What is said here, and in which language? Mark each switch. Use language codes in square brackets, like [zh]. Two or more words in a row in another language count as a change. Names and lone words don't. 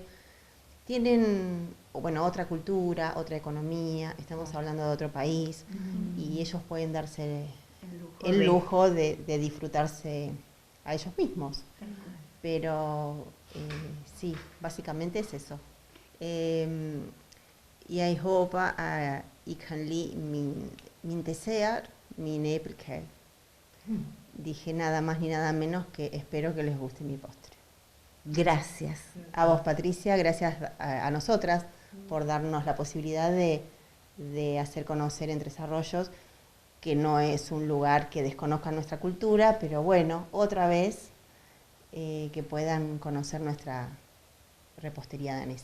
[es] Tienen, bueno, otra cultura, otra economía, estamos hablando de otro país y ellos pueden darse el lujo de disfrutarse a ellos mismos. Pero sí, básicamente es eso. [da] Jeg håper, at I kan lide min dessert, min æblekage. [es] Dije nada más ni nada menos que espero que les guste mi postre. Gracias. A vos, Patricia, gracias a nosotras por darnos la posibilidad de hacer conocer en Tres Arroyos, que no es un lugar que desconozca nuestra cultura, pero bueno, otra vez que puedan conocer nuestra repostería danesa.